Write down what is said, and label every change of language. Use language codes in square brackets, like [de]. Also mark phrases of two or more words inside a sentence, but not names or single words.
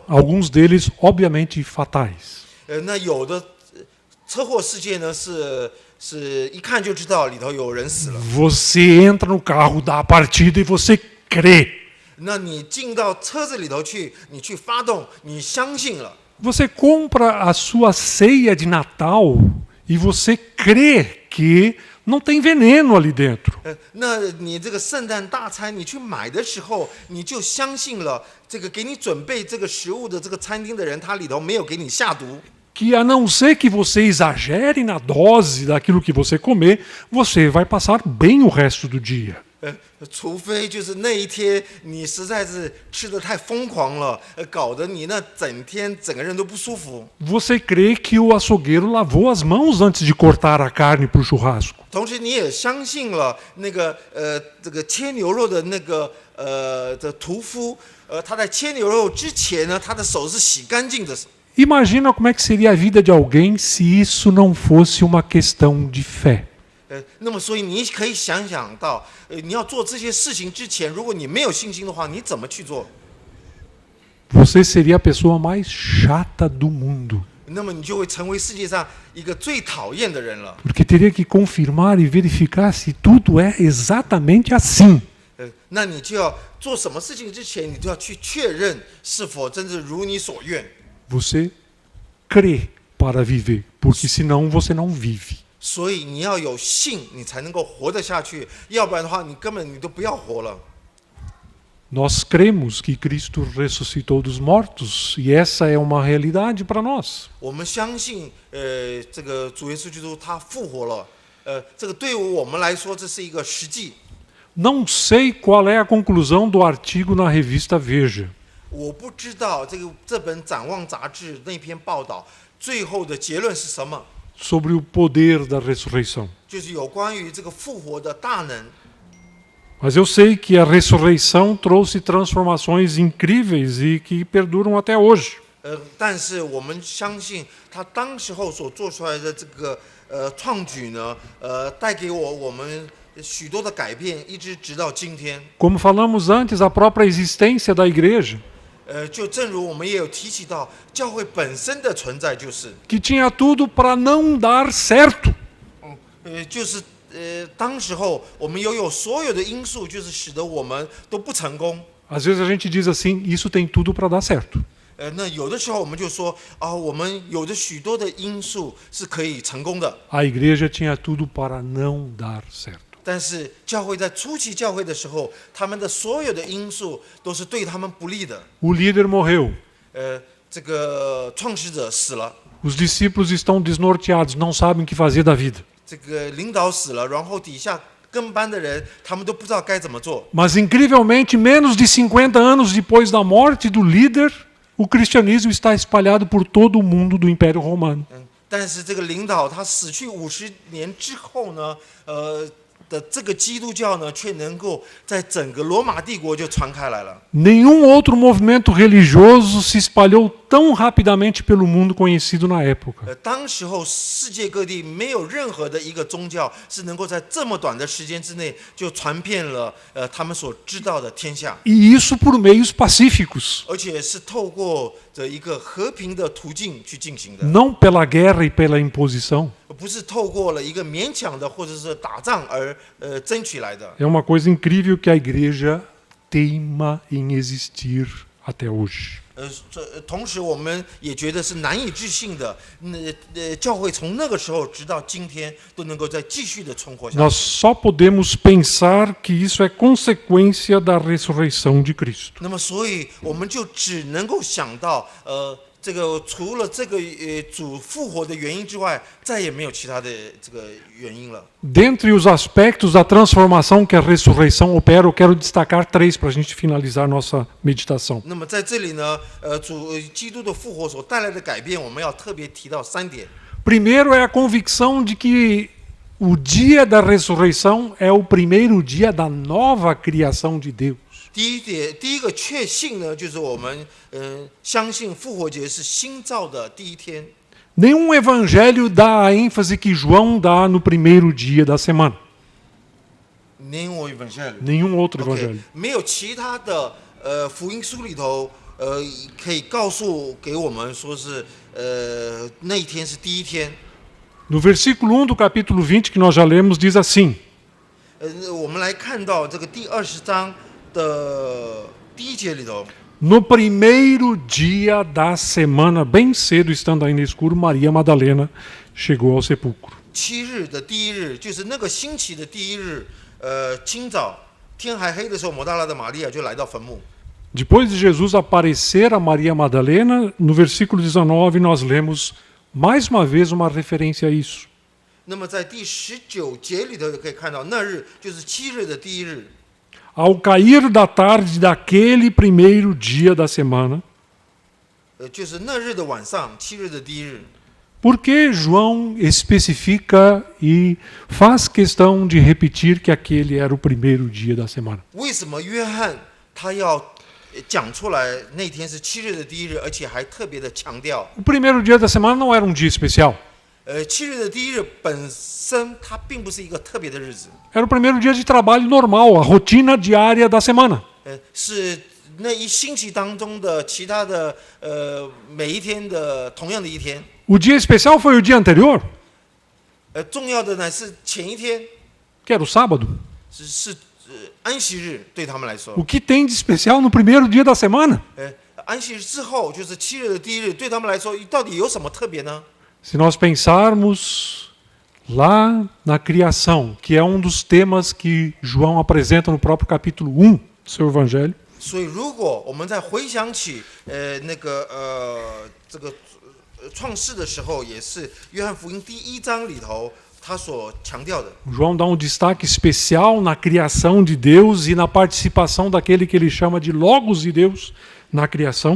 [pt] Alguns deles, obviamente, fatais. [zh] 那有的车祸事件呢是是一看就知道里头有人死了。 [pt] Você entra no carro, dá a partida e você crê. [zh] 那你进到车子里头去，你去发动，你相信了。 [pt] Você compra a sua ceia de Natal e você crê que não tem veneno ali dentro. [zh] 那你这个圣诞大餐你去买的时候，你就相信了这个给你准备这个食物的这个餐厅的人，他里头没有给你下毒。 [pt] Que a não ser que você exagere na dose daquilo que você comer, você vai passar bem o resto do dia. [zh] 除非就是那一天你实在是吃得太疯狂了，搞得你那整天整个人都不舒服。 [pt] Você crê que o açougueiro lavou as mãos antes de cortar a carne para o churrasco. [zh] 同时你也相信了那个这个切牛肉的那个的屠夫，他在切牛肉之前呢，他的手是洗干净的。 [pt] Imagina como é que seria a vida de alguém se isso não fosse uma questão de fé. [zh] 那么所以你可以想想到，你要做这些事情之前，如果你没有信心的话，你怎么去做？ [pt] Você seria a pessoa mais chata do mundo. [zh] 那么你就会成为世界上一个最讨厌的人了。 [pt] Porque teria que confirmar e verificar se tudo é exatamente assim. [zh] 那你就要做什么事情之前，你就要去确认是否真是如你所愿。 [pt] Você crê para viver, porque senão você não vive. [zh] 所以你要有信，你才能够活得下去，要不然的话，你根本你都不要活了。 [pt] Nós cremos que Cristo ressuscitou dos mortos e essa é uma realidade para nós. [zh] 我们相信，这个主耶稣基督他复活了，这个对于我们来说这是一个实际。 [pt] Não sei qual é a conclusão do artigo na revista Veja. [zh] 我不知道这本展望杂志那篇报道最后的结论是什么， [pt] Sobre o poder da ressurreição. [zh] 就是有关于这个复活的大能。 [pt] Mas eu sei que a ressurreição trouxe transformações incríveis e que perduram até hoje. [zh] 但是我们相信他当时候所做出来的这个创举呢，带给我们许多的改变，一直到今天。 [pt] Como falamos antes, a própria existência da igreja, [zh] 就正如我们也有提起到，教会本身的存在就是， [pt] que tinha tudo para não dar certo. [zh] 就是当时候我们有所有的因素，就是使得我们都不成功。 [pt] Às vezes a gente diz assim, isso tem tudo para dar certo. [zh] 那有的时候我们就说啊，我们有着许多的因素是可以成功的。 [pt] A igreja tinha tudo para não dar certo. [zh] 但是教会在初期教会的时候，他们的所有的因素都是对他们不利的。 [pt] O líder morreu. [zh] 这个创始者死了， [pt] Os discípulos estão desnorteados, não sabem o que fazer da vida. [zh] 这个领导死了，然后底下跟班的人，他们都不知道该怎么做。 [pt] Mas incrivelmente, menos de 50 anos depois da morte do líder, o cristianismo está espalhado por todo o mundo do Império Romano. [zh] 但是这个领导他死去50年之后呢，的这个基督教呢，却能够在整个罗马帝国就传开来了。 [pt] Nenhum outro movimento religioso se espalhou tão rapidamente pelo mundo conhecido na época. [zh] 当时候世界各地没有任何的一个宗教是能够在这么短的时间之内就传遍了他们所知道的天下， [pt] E isso por meios pacíficos, [zh] 而且是透过这一个和平的途径去进行的， [pt] não pela guerra e pela imposição. [zh] 不是透过了一个勉强的或者是打仗而争取来的。 [pt] É uma coisa incrível que a igreja teima em existir até hoje. [zh] 同时我们也觉得是难以置信的，教会从那个时候直到今天都能够再继续的存活下去。 [pt] Nós só podemos pensar que isso é consequência da ressurreição de Cristo. [zh] 那么，所以我们就只能够想到，这个除了这个主复活的原因之外，再也没有其他的这个原因了。 [pt] Dentre os aspectos da transformação que a ressurreição opera, eu quero destacar 3 para a gente finalizar nossa meditação. [zh] 那么在这里呢，基督的复活所带来的改变，我们要特别提到3点。 [pt] Primeiro é a convicção de que o dia da ressurreição é o primeiro dia da nova criação de Deus. [zh] 第一个确信呢，就是我们相信复活节是新造的第一天。 [pt] Nenhum evangelho dá a ênfase que João dá no primeiro dia da semana. Nenhum outro evangelho. [zh] 没有其他的福音书里头可以告诉给我们说是那一天是第一天。 [pt] No versículo 1 do capítulo 20, que nós já lemos, diz assim: [zh] 我们来看到这个第20章的第1节里头， [pt] No primeiro dia da semana, bem cedo, estando ainda escuro, Maria Madalena chegou ao sepulcro. [zh] 7 日的第1日，就是那个星期的第1日，清早天还黑的时候，抹大拉的玛利亚就来到坟墓。 [pt] Depois de Jesus aparecer a Maria Madalena, no versículo 19 nós lemos mais uma vez uma referência a isso. [zh] 那么在第19节里头就可以看到，那日就是7日的第1日。 [pt] Ao cair da tarde daquele primeiro dia da semana, [zh] 就是那日的晚上，7日的第1日。 [pt] por que João especifica e faz questão de repetir que aquele era o primeiro dia da semana? [zh] 为什么约翰他要讲出来那天是7日的第1日，而且还特别的强调， [pt] O primeiro dia da semana não era um dia especial. [zh] 7 日的第1日本身它并不是一个特别的日子， [pt] Era o primeiro dia de trabalho normal, a rotina diária da semana. [zh] 是那一星期当中的其他的每一天的同样的一天。 [pt] O dia especial foi o dia anterior, [zh] 重要的呢是前一天 [pt] que era o sábado. [zh] 是安息日，对他们来说， [pt] O que tem de especial no primeiro dia da semana? [zh] 安息日之后就是7日的第1日，对他们来说到底有什么特别呢？ [pt] Se nós pensarmos lá na criação, que é um dos temas que João apresenta no próprio capítulo 1 do seu evangelho, [zh] 所以，如果我们再回想起这个创世的时候，也是约翰福音第1章里头他所强调的。 [pt] João dá um destaque especial na criação de Deus e na participação daquele que ele chama de Logos de Deus na criação.